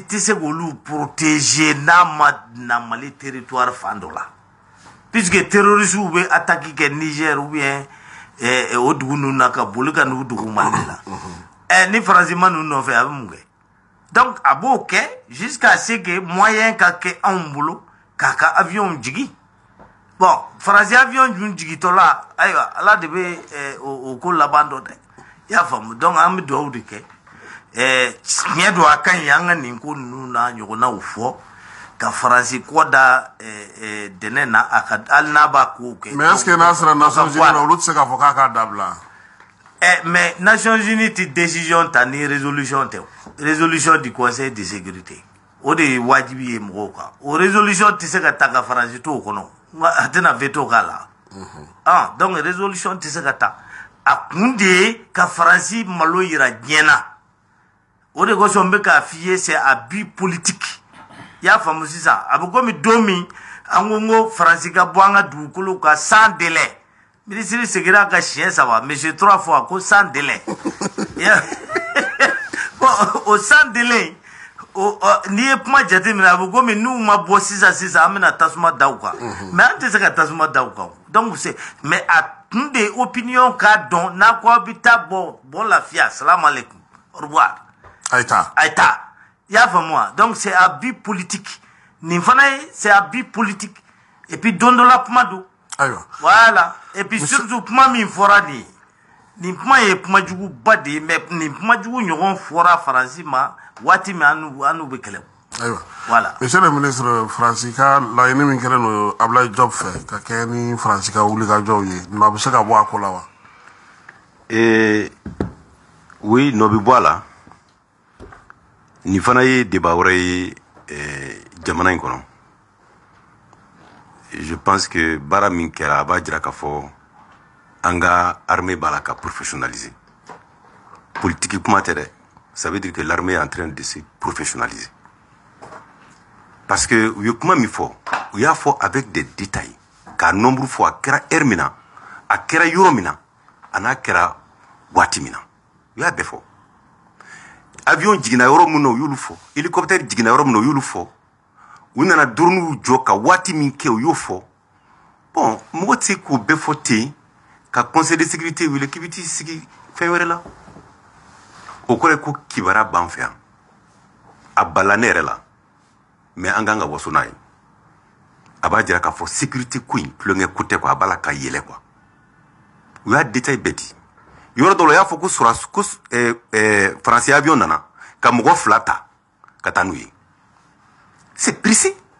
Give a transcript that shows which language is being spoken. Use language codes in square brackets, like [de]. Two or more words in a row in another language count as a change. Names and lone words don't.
[bm] tɛ se k'olu protéger n'a ma na Mali territoire fan dɔ la puisque terroristes bɛ attaque kɛ Niger ou bien o dugu ninnu na ka boli ka n'u dugu Mali la ni Faransi ma ninnu nɔfɛ a bɛ mun kɛ donc a b'o kɛ [fr] jusqu'à ce que moyen [bm] ka kɛ anw bolo k'a ka avion jigi bon Faransi avion dun jigitɔ la ayiwa Ala de bɛ o ko laban dɔ dɛ i y'a faamu donc an bɛ dugawu de kɛ tiɲɛ don a ka ɲi an ka nin ko ninnu n'a ɲɔgɔnnaw fɔ ka Faransi kɔ da dɛnɛ na a ka hali n'a b'a kow kɛ [fr] mais est-ce que [bm] n'a sera Nations Unies olu tɛ se k'a fɔ k'a k'a dabila mais Nations Unies tɛ décision ta ni résolution tɛ [fr] résolution du Conseil de sécurité [bm] o de ye wajibi ye mɔgɔw kan o résolution tɛ se ka ta ka Faransi to o kɔnɔ a tɛna veto k'a la donc résolution tɛ se ka ta a kun de ye ka Faransi malo yira diɲɛ na o de kosɔn n bɛ k'a f'i ye [fr] c'est à but politique [bm] i y'a faamu sisan a bɛ komi don min an ko n ko Faransi ka bɔ an ka dugukolo kan [fr] sans délai [bm] ministre segira ka [fr] chien ça va mais j'ai 3 fois [bm] ko [fr] sans délai [bm] bon [fr] au sans délai [bm] ni ye kuma jateminɛ a bɛ komi n'u ma bɔ sisan an bɛna tasuma da u kan mais an tɛ se ka tasuma da u kan [fr] donc c'est mais [bm] a tun de opinion k'a dɔn n'a ko a bɛ taa bon lafiya [ar] salam alaikum [fr] au revoir [bm] a ye taa i y'a faamu wa [fr] donc c'est à but politique [bm] nin fana ye [fr] c'est à but politique et puis [bm] don dɔ la kuma don ayiwa [fr] voilà et puis surtout [bm] kuma min fɔra nin ye nin kuma ye kuma juguba de ye mais nin kuma jugu ɲɔgɔn fɔra faransi ma waati min an n'u bɛ kɛlɛ ayiwa voilà [fr] monsieur le ministre [bm] faransi ka laɲini min kɛlen don Ablaye Diop fɛ ka kɛ ni faransi ka wulikajɔw ye nɔ a bɛ se ka bɔ a ko la wa oui nɔ bɛ bɔ a la nin fana ye débat wɛrɛ ye jamana in kɔnɔ [fr] je pense que [bm] baara min kɛra a b'a jira k'a fɔ an ka armée b'a la ka professionnaliser politique kuma tɛ dɛ [fr] ça veut dire que l'armée est en train de se professionnaliser [bm] parce que u ye kuma min fɔ u y'a fɔ [fr] avec des détails [bm] k'a nombre fɔ a kɛra heure min na a kɛra yɔrɔ min na a n'a kɛra waati min na u y'a bɛɛ fɔ avion jiginna yɔrɔ min na u y'olu fɔ hélicoptère jiginna yɔrɔ min na u y'olu fɔ u nana drone jɔ ka waati min kɛ u y'o fɔ bon mɔgɔ tɛ se k'o bɛɛ fɔ ten ka [fr] conseil de sécurité [bm] wele k'i bɛ t'i sigi fɛn wɛrɛ la o kɔrɔ ye ko kibaruya b'an fɛ yan a bala ne yɛrɛ la mais an kan ka waso n'a ye a b'a jira k'a fɔ sécurité ko in tulonkɛ ko tɛ quoi a b'a la ka yɛlɛ quoi u y'a détail bɛɛ di yɔrɔ dɔ la u y'a fɔ ko faransi avion nana ka mɔgɔ 2 ta ka taa n'u ye [fr] c'est précis